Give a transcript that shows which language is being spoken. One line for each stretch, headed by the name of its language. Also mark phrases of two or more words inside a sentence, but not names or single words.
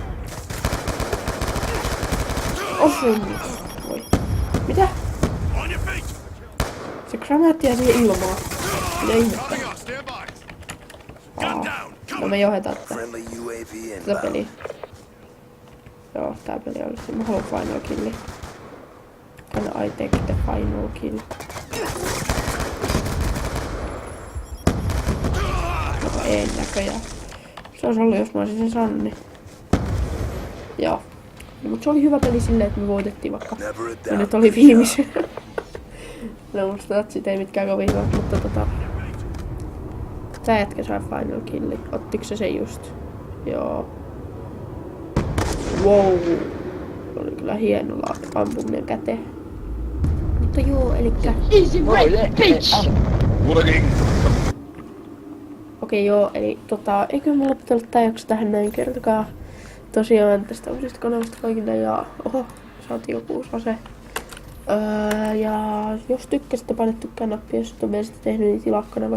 Finnish: Osuin nyt. Voi. Mitä? Se granaatti jää siihen ilmaan. Mitä ihmettä? No me johdetaan tätä peliä. Joo, tää peli olisi. Mä haluan
English: final killi. Can I take the final kill?
Finnish: Ei näköjään. Se olisi ollut, jos mä olisin sen saanut, niin... Joo. No, mut se oli hyvä peli silleen, että me voitettiin vaikka. Ja nyt oli viimeisen. No musta tatsit ei mitkään kovin hyvät, mutta tää jätkä sai
English: final killi.
Finnish: Ottiko se just? Joo. Wow. Oli kyllä hieno ampuminen käteen. Mutta joo, elikkä...
English: Easy right, bitch!
Finnish: Okei, joo, eli eikö mulla pitää olla tää jakso tähän näin kertokaa. Tosiaan tästä uusista kanavasta kaikille ja... Oho, saatiin joku uusi ase. Ja jos tykkäsitte, paine tykkää-nappia, jos et ole vielä sitä tehnyt, niin tilaa kanava.